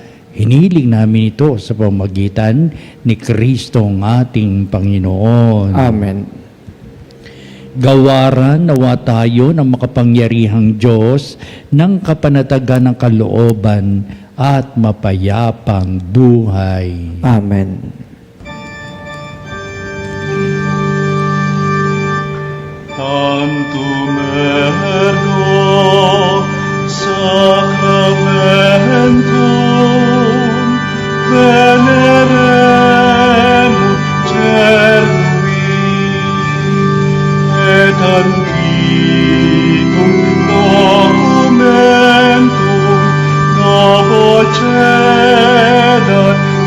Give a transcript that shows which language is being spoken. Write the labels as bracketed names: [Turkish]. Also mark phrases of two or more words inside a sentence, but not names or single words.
[Filipino] Hiniling namin ito sa pamamagitan ni Kristong ating Panginoon. Amen. Gawaran nawa tayo ng makapangyarihang Diyos ng kapanatagan ng kalooban at mapayapang buhay. Amen. [Latin] Tantum ergo sacramentum veneremur cernui et antitum documentum novocedat